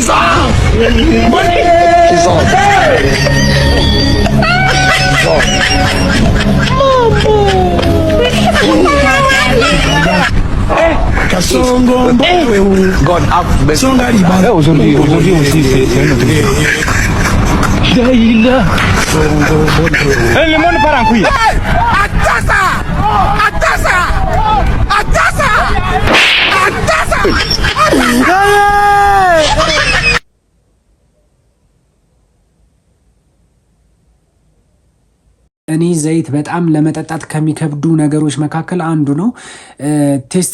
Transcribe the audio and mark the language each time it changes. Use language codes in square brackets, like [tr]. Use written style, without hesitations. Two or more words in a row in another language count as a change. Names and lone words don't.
[fr] God up. Aujourd'hui aussi c'est notre truc. Daïla. Le monde part en couille. Atasa. [am] እኔ ዘይት በጣም ለመጠጣት ከሚከብዱ ነገሮች መካከል አንዱ ነው። ቴስት